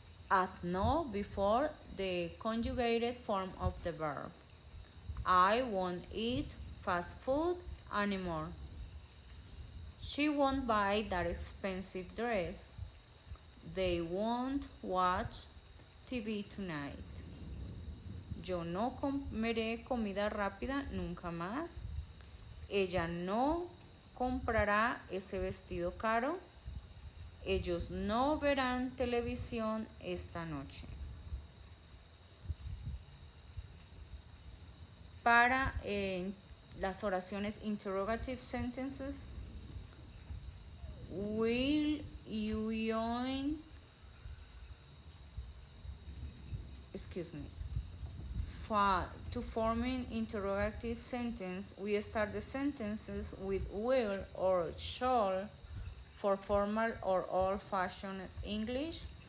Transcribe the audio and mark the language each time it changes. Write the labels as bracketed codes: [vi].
[en] Add no before the conjugated form of the verb. I won't eat fast food anymore. She won't buy that expensive dress. They won't watch TV tonight. [es] Yo no comeré comida rápida nunca más. Ella no comprará ese vestido caro. Ellos no verán televisión esta noche. Para las oraciones [en] interrogative sentences, will you join, excuse me, to forming interrogative sentence, we start the sentences with will or shall for formal or old-fashioned English.